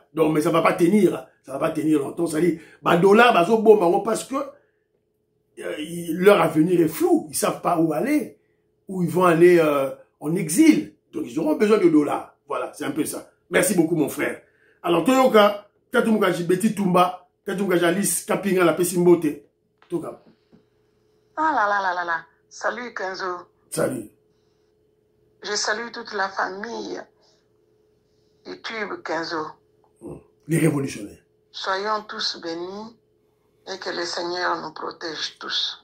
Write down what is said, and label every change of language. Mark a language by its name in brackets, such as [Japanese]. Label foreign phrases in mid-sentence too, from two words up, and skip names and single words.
[French] Donc, mais ça va pas tenir. Ça va pas tenir longtemps. Ça dit, dollar, parce que leur avenir est flou. Ils savent pas où aller. Où ils vont aller en exil. Donc, ils auront besoin de dollars. Voilà, c'est un peu ça. Merci beaucoup, mon frère. Alors, [Lingala] Toyoka, Tatumuka Jibeti Tumba, Tatumuka Jalis, Kapinga, la Pessimbote. Toka. [French] Ah là. Salut, Kenzo. Salut. Je salue toute la famille YouTube, Kenzo. Les révolutionnaires. Soyons tous bénis et que le Seigneur nous protège tous.